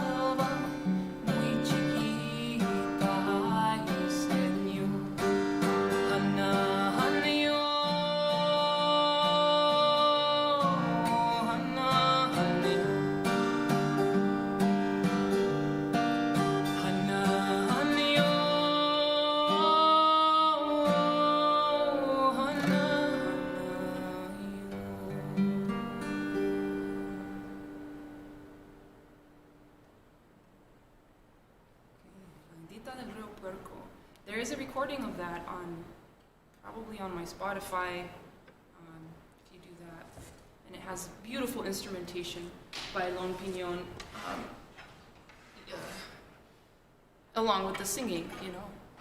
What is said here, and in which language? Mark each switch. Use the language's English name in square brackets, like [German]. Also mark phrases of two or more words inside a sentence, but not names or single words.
[Spanish] estaba muy chiquita y se dio. Hana, hana yo, hana, hana yo. Hana, hana yo, hana, hana yo. [English] Indita del Rio Puerco. There is a recording of that probably on my Spotify, if you do that. And it has beautiful instrumentation by Lon Piñon, along with the singing, you know.